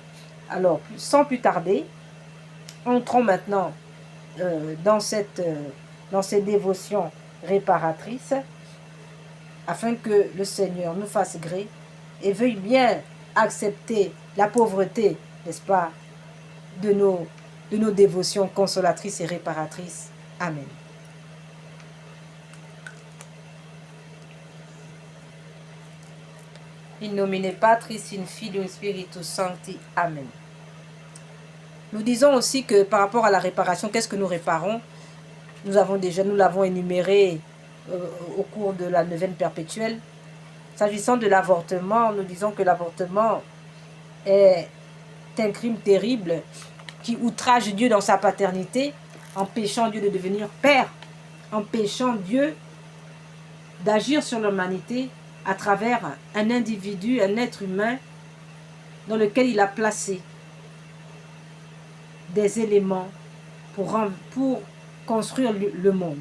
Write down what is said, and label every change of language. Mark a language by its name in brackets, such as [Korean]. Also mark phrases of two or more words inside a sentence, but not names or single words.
[French] Alors, sans plus tarder, entrons maintenant dans ces dévotions réparatrices, afin que le Seigneur nous fasse gré et veuille bien accepter la pauvreté, n'est-ce pas, de nos dévotions consolatrices et réparatrices. Amen. [Latin] In nomine Patris, in Filio, in Spiritus Sancti. [French] Amen. Nous disons aussi que par rapport à la réparation, qu'est-ce que nous réparons? Nous l'avons énuméré au cours de la neuvaine perpétuelle. S'agissant de l'avortement, nous disons que l'avortement est un crime terrible qui outrage Dieu dans sa paternité, empêchant Dieu de devenir père, empêchant Dieu d'agir sur l'humanité à travers un individu, un être humain dans lequel il a placé des éléments pour construire le monde.